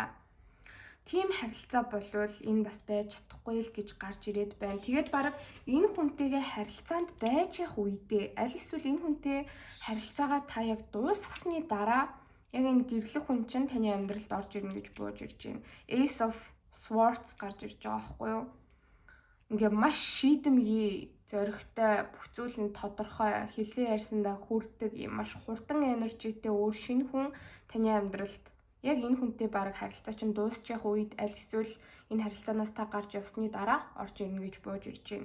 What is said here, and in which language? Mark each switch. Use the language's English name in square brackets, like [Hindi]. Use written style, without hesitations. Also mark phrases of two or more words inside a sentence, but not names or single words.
[Mongolian] Тийм харилцаа болвол энэ бас байж чадахгүй л гэж гарч ирээд байна. Тэгээд бараг энэ хүнтэйгээ харилцаанд байж явах үедээ аль эсвэл энэ хүнтэй харилцаагаа та яг дуусгасны дараа яг энэ гэрлэх хүн чинь таны амьдралд орж ирнэ гэж бууж ирж байна. Ace of Swords гарч ирж байгаа байхгүй юу? Ингээ маш шийдэмгий, зоригтой, бүх зүйл нь тодорхой, хэлсэн ярьсандаа хүрдэг юм маш хурдан энержитэй өөр шинэ хүн таны амьдралд яг энэ хүнтэй баг харилцаа чинь дуусчих үед аль эсвэл энэ харилцаанаас та гарч явсны дараа орж ирнэ гэж бууж ирж байна.